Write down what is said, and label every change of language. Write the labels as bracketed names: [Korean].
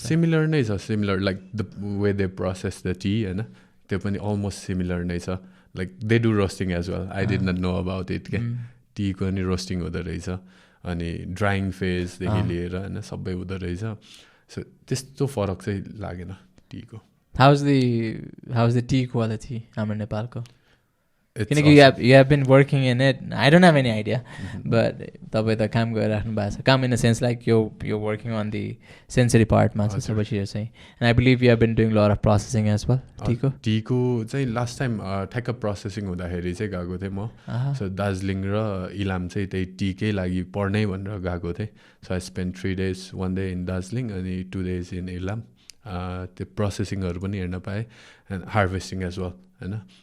[Nepali] similar नै छ similar like the way दे process the T होइन त्यो पनि अलमोस्ट सिमिलर नै छ [English] like they do roasting as well I did not know about it [Nepali] क्या टीको नि रोस्टिङ हुँदो रहेछ अनि ड्राइङ फेजदेखि लिएर होइन सबै हुँदो रहेछ सो त्यस्तो फरक चाहिँ लागेन टीको [English] How's the tea quality हाम्रो नेपालको किनकि you have been working in it I don't have any idea but [Nepali] तपाईँ त काम गरिराख्नु भएको छ काम [English] in a sense like you're working on the sensory part मा छ सबै चिजहरू चाहिँ and I believe you have been doing a lot of processing as well [Nepali] टीको चाहिँ लास्ट टाइम ठ्याक्क प्रोसेसिङ हुँदाखेरि चाहिँ गएको थिएँ म सो दार्जिलिङ र इलाम चाहिँ त्यही टीकै लागि पढ्नै भनेर गएको थिएँ so I spend 3 days 1 day in Darjeeling अनि 2 days in इलाम त्यो प्रोसेसिङहरू पनि हेर्न पाएँ [English] and harvesting as well [Nepali] होइन